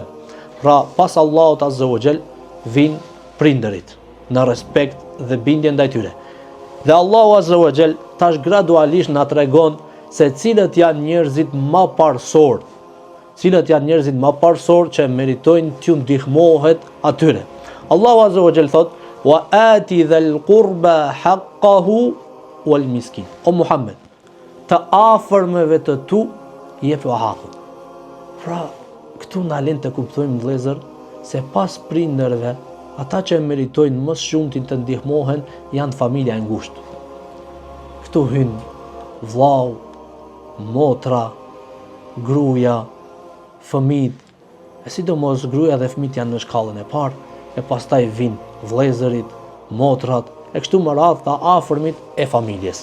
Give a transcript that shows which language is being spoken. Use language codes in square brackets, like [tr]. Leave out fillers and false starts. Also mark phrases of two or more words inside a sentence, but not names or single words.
[sq] Pra pas Allahut [ar] عز وجل [sq] vijnë prindërit në respekt dhe bindje ndaj tyre. Dhe Allahu [ar] عز وجل [sq] tash gradualisht na tregon se cilët janë njerëzit më parsorë, që meritojnë t'ju ndihmohet atyre. Allahu [ar] عز وجل [sq] thot: [ar] وآت ذا القربى حقه والمسكين. [sq] O Muhammed, të afërmeve të tu jepi hakun. Pra, këtu na lën të kuptojmë vëllezër se pas prindërve, ata që meritojnë më shumë të ndihmohen janë familja e ngushtë. Këtu hyn vllau, motra, gruaja, fëmijët, e sidomos gruaja dhe fëmijët janë në shkallën e parë, e pastaj vijnë vëllezërit, motrat, e kështu me radhë të afërmit e familjes.